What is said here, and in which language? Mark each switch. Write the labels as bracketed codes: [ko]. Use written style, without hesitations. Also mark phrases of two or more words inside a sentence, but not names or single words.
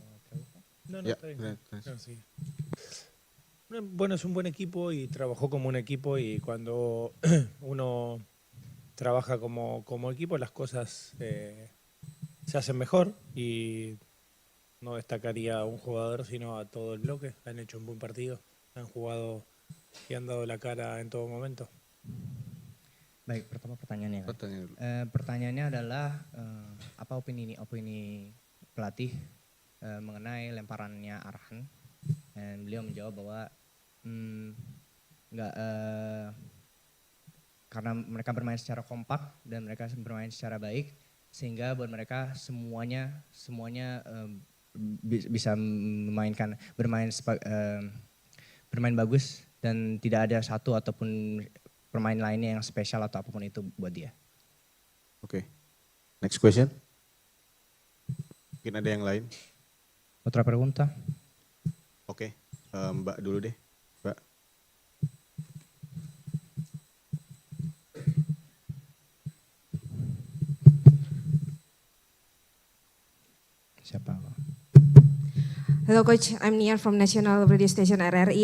[es] Bueno, es un buen equipo y trabajó como un equipo, y cuando uno trabaja como equipo las cosas se hacen mejor, y no destacaría a un jugador sino a todo el bloque. Han hecho un buen partido, han jugado y han dado la cara en todo momento. [id] Baik, pertama pertanyaannya. Pertanyaannya adalah apa opini pelatih mengenai lemparannya Arhan, dan beliau menjawab bahwa karena mereka bermain secara kompak dan mereka bermain secara baik, sehingga buat mereka semuanya bisa bermain bagus dan tidak ada satu ataupun pemain lainnya yang spesial atau apapun itu buat dia. Oke. [en] Next question. [id] Mungkin ada yang lain? [es] Otra pregunta? [id] Oke, Mbak dulu deh. Mbak. Siapa? [en] Hello Coach, I'm Nian from National Radio Station RRI.